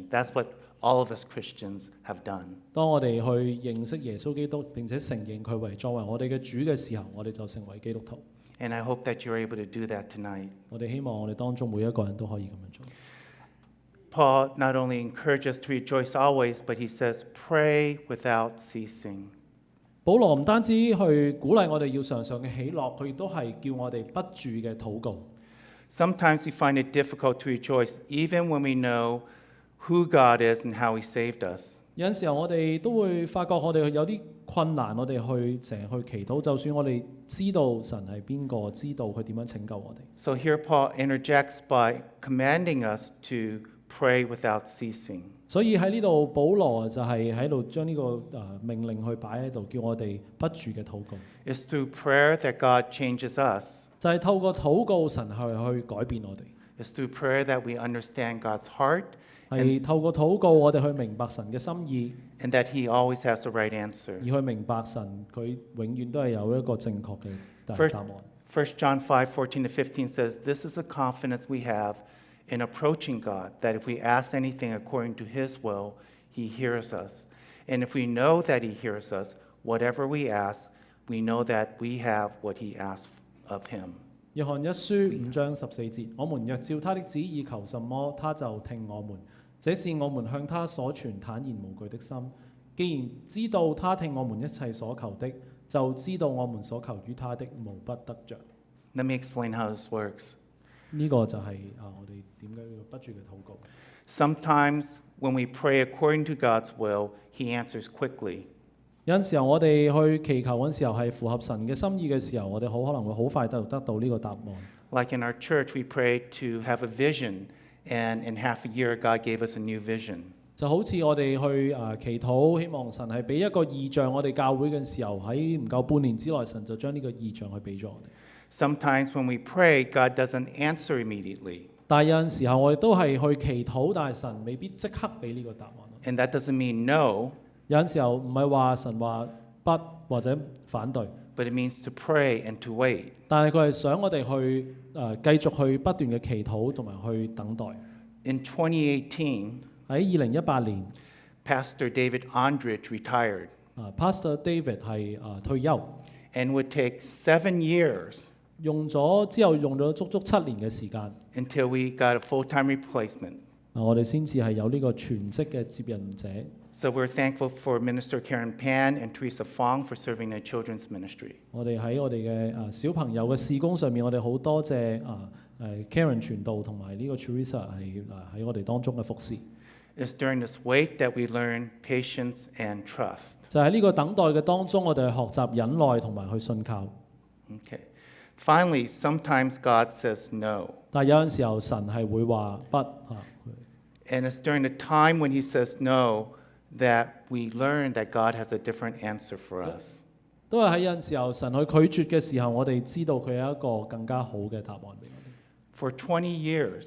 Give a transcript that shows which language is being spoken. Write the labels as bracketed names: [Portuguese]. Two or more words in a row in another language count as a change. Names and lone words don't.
[English] That's what all of us Christians have done. [Cantonese] 當我哋去認識耶穌基督並且承認佢作為我哋嘅主嘅時候，我哋就成為基督徒。 [English] And I hope that you're able to do that tonight. [Cantonese] 我哋希望我哋當中每一個人都可以咁樣做。 [English] Paul not only encourages us to rejoice always, but he says, pray without ceasing. [Cantonese] 保羅唔單止去鼓勵我哋要常常嘅喜樂，佢亦都係叫我哋不住嘅禱告。 [English] Sometimes we find it difficult to rejoice, even when we know who God is and how He saved us. [Cantonese] 有陣時候我哋都會發覺我哋有啲困難，我哋成日去祈禱，就算我哋知道神係邊個，知道佢點樣拯救我哋。 [English] So here Paul interjects by commanding us to pray without ceasing. [Cantonese] 所以喺呢度，保羅就係喺度將呢個命令去擺喺度，叫我哋不住嘅禱告。 [English] It's through prayer that God changes us. [Cantonese] 就係透過禱告，神去改變我哋。 [English] It's through prayer that we understand God's heart [Cantonese] 係透過禱告，我哋去明白神嘅心意， [English] and that He always has the right answer. [Cantonese] 而去明白神佢永遠都係有一個正確嘅答 [English] First, [Cantonese] 案。 [English] 1 John 5:14-15 says, This is the confidence we have in approaching God, that if we ask anything according to His will, He hears us. And if we know that He hears us, whatever we ask, we know that we have what He asks of Him. [Cantonese] 約翰一書5章14節，我們若照他的旨意求什麼，他就聽我們。這是我們向他所存坦然無懼的心。既然知道他聽我們一切所求的，就知道我們所求於他的無不得着。 [English] Let me explain how this works. [Cantonese] 呢個就係我哋點解要不住嘅禱告。 [English] Sometimes when we pray according to God's will, He answers quickly. [Cantonese] 有陣時候我哋去祈求嗰陣時候係符合神嘅心意嘅時候，我哋好可能會好快得到呢個答案。 [English] Like in our church, we prayed to have a vision, and in half a year, God gave us a new vision. [Cantonese] 就好似我哋去祈禱，希望神係俾一個異象我哋教會嘅時候，喺唔夠半年之內，神就將呢個異象去俾咗我哋。 [English] Sometimes when we pray, God doesn't answer immediately. [Cantonese] 但係有陣時候我哋都係去祈禱，但係神未必即刻俾呢個答案。 [English] And that doesn't mean no, [Cantonese] 有陣時候唔係話神話不或者反對， [English] but it means to pray and to wait. [Cantonese] 但係佢係想我哋去繼續去不斷嘅祈禱同埋去等待。 [English] In 2018, [Cantonese] 喺2018年 [English] Pastor David Andrich retired [Cantonese] ，Pastor David 係退休， [English] and would take 7 years [Cantonese] 用咗足足7年嘅時間， [English] until we got a full-time replacement. [Cantonese] 我哋先至係有呢個全職嘅接任者。 [English] So we're thankful for Minister Karen Pan and Teresa Fong for serving in children's ministry. [Cantonese] 我哋喺我哋嘅小朋友嘅事工上面，我哋好多謝Karen 傳道同埋呢個 Teresa 係喺我哋當中嘅服侍。 [English] It's during this wait that we learn patience and trust. [Cantonese] 就喺呢個等待嘅當中，我哋學習忍耐同埋去信靠。 [English] Okay. Finally, sometimes God says no. [Cantonese] 但係有陣時候神係會話不嚇。 [English] And it's during the time when He says no that we learn that God has a different answer for us. [Cantonese] 都係喺有陣時候神去拒絕嘅時候，我哋知道佢有一個更加好嘅答案俾我哋。 [English] For 20 years,